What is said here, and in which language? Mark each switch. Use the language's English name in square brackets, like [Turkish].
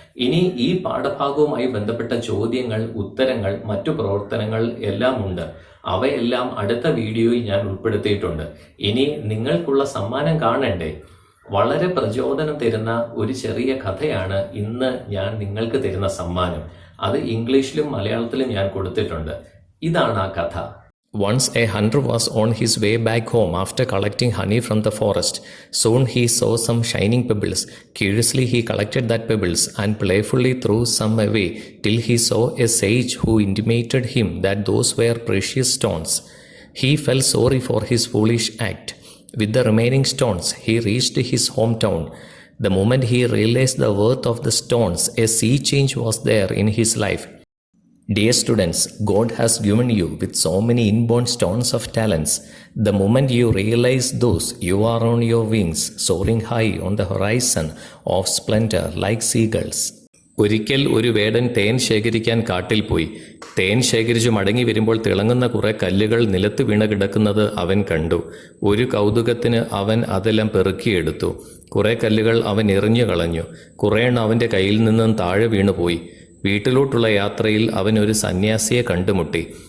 [Malayalam] ഇനി ഈ പാഠഭാഗവുമായി ബന്ധപ്പെട്ട ചോദ്യങ്ങൾ, ഉത്തരങ്ങൾ, മറ്റു പ്രവർത്തനങ്ങൾ എല്ലാം ഉണ്ട്. അവയെല്ലാം അടുത്ത വീഡിയോയിൽ ഞാൻ ഉൾപ്പെടുത്തിയിട്ടുണ്ട്. ഇനി നിങ്ങൾക്കുള്ള സമ്മാനം കാണണ്ടേ? വളരെ പ്രചോദനം തരുന്ന ഒരു ചെറിയ കഥയാണ് ഇന്ന് ഞാൻ നിങ്ങൾക്ക് തരുന്ന സമ്മാനം. അത് ഇംഗ്ലീഷിലും മലയാളത്തിലും ഞാൻ കൊടുത്തിട്ടുണ്ട്. ഇതാണ് ആ കഥ. [English] Once a hunter was on his way back home after collecting honey from the forest. Soon he saw some shining pebbles. Curiously he collected that pebbles and playfully threw some away till he saw a sage who intimated him that those were precious stones. He felt sorry for his foolish act. With the remaining stones he reached his hometown. The moment he realized the worth of the stones, a sea change was there in his life. Dear students, God has given you with so many inborn stones of talents. The moment you realize those, you are on your wings, soaring high on the horizon of splendor like seagulls. [Malayalam] ഒരിക്കൽ ഒരു വേടൻ തേൻ ശേഖരിക്കാൻ കാട്ടിൽ പോയി. തേൻ ശേഖരിച്ചു മടങ്ങി വരുമ്പോൾ തിളങ്ങുന്ന കുറെ കല്ലുകൾ നിലത്ത് വീണ് കിടക്കുന്നത് അവൻ കണ്ടു. ഒരു കൗതുകത്തിന് അവൻ അതെല്ലാം പെറുക്കിയെടുത്തു. കുറെ കല്ലുകൾ അവൻ എറിഞ്ഞു കളഞ്ഞു. കുറേ എണ്ണം അവൻ്റെ കയ്യിൽ നിന്നും താഴെ വീണുപോയി. വീട്ടിലോട്ടുള്ള യാത്രയിൽ അവൻ ഒരു സന്യാസിയെ കണ്ടുമുട്ടി.